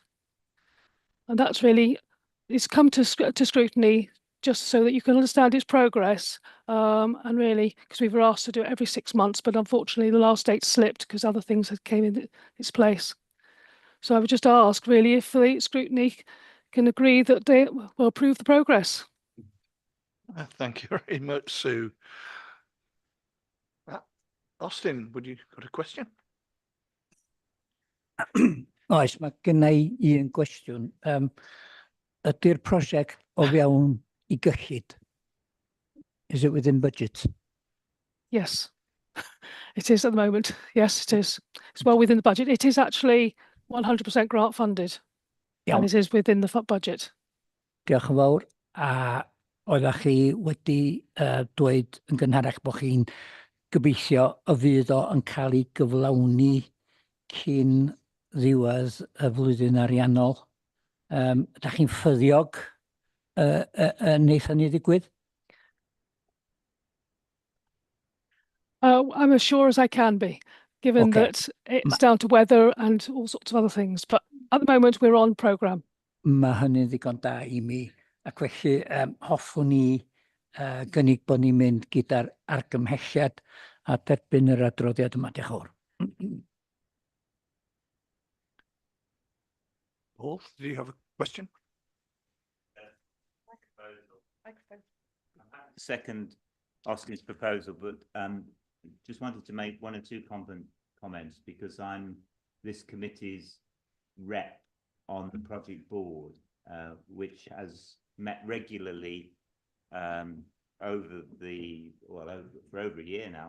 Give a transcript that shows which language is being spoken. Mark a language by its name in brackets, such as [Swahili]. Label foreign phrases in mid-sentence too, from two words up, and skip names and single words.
[English] And that's really, it's come to scrutiny just so that you can understand its progress, and really, because we were asked to do it every 6 months, but unfortunately the last date slipped because other things had came in its place. So I would just ask, really, if the scrutiny can agree that they will approve the progress. Thank you very much, Sue. Austin, would you got a question? [Welsh] Oes, mae gynna i un gwestiwn. Ydy'r prosiect o fewn I Iechyd? [English] Is it within budget? Yes, it is at the moment. Yes, it is. It's well within the budget. It is actually 100% grant funded. [Welsh] Iawn. [English] And it is within the budget. [Welsh] Diolch yn fawr. A oeddech chi wedi dweud yn gynharach bod chi'n gobeithio y fydd o yn cael ei gyflawni cyn ddiwedd y flwyddyn ariannol. Ydych chi'n ffyddiog wneith hynny ddigwydd? [English] I'm as sure as I can be, given that it's down to weather and all sorts of other things. But at the moment, we're on programme. [Welsh] Mae hynny'n ddigon da I mi. Ac felly, hoffwn ni gynnig bod ni'n mynd gyda'r argymhelliad a derbyn yr adroddiad yma. Diolch yn fawr. [English] Paul, do you have a question? Second Austin's proposal, but just wanted to make 1 or 2 comments because I'm this committee's rep on the project board, which has met regularly for over a year now.